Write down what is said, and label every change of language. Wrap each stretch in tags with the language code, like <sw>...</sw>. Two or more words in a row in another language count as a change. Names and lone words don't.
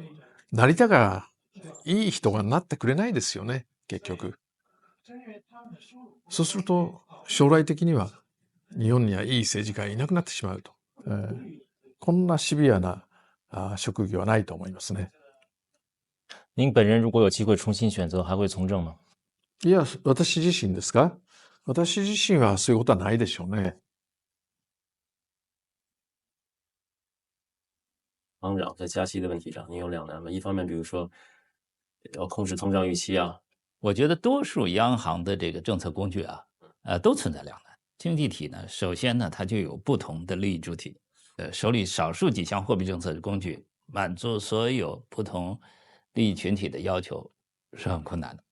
<ja>成田がいい人がなってくれないですよね、結局。そうすると将来的には日本にはいい政治家がいなくなってしまうと。こんなシビアな職業はないと思いますね。</ja> <zh>您本人如果有机会重新选择，还会从政吗？</zh> <ja>いや、私自身ですか？私自身はそういうことはないでしょうね。</ja> <zh>行长在加息的问题上，您有两难吗？一方面，比如说要控制通胀预期啊，我觉得多数央行的这个政策工具啊，都存在两难。经济体呢，首先呢，它就有不同的利益主体，手里少数几项货币政策的工具，满足所有不同利益群体的要求是很困难的。</zh>